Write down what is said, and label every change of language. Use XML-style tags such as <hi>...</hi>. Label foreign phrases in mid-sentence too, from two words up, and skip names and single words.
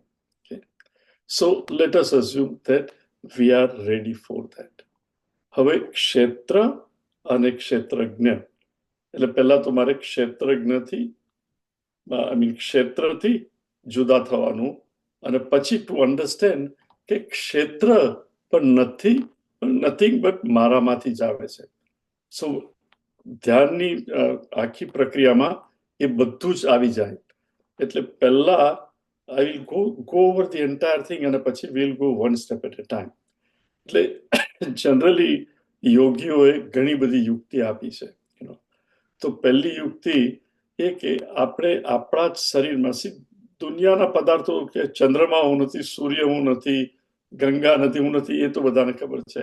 <en>So let us assume that we are ready for that.</en> <gu>હવે ક્ષેત્ર અને ક્ષેત્રજ્ઞ, એટલે પહેલા તો મારે ક્ષેત્રજ્ઞથી ક્ષેત્રથી જુદા થવાનું, અને પછી</gu> <en>to understand</en> <gu>કે ક્ષેત્ર પણ</gu> <en>nothing but</en> <gu>મારામાંથી જ આવે છે. સો ધ્યાનની આખી પ્રક્રિયામાં એ બધું જ આવી જાય. એટલે પહેલા</gu> <en>I will go over the entire thing</en> <gu>અને પછી</gu> <en>we'll go one step at a time.</en> <gu>એટલે જનરલી યોગીઓએ ઘણી બધી યુક્તિ આપી છે. તો પહેલી યુક્તિ એ કે આપણે આપણા જ શરીરમાં, દુનિયાના પદાર્થો કે ચંદ્રમા હું નથી, સૂર્ય હું નથી, ગંગા નથી, હું નથી, એ તો બધાને ખબર છે.</gu>